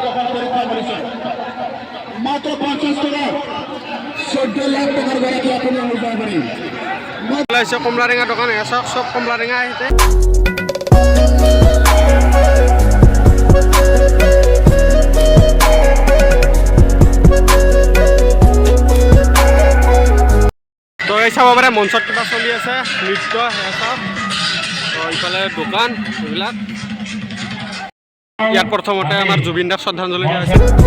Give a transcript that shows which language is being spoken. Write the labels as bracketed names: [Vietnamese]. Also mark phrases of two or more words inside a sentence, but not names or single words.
[Bangla] মাত্র 50 টাকা 14 লাখ টাকার গাড়ি আপনি অনুভব করেন [Assamese] ওলাইছে কমলাৰেঙা দোকান এয়া চাওক চব কমলাৰেঙা আহিছে তো এই চাব পাৰে মঞ্চত কিবা চলি আছে নৃত্য সেয়া চাওক তো ইফালে দোকান এইবিলাক ইয়াত প্ৰথমতে আমাৰ জুবিন দাক শ্ৰদ্ধাঞ্জলি দিয়া হৈছে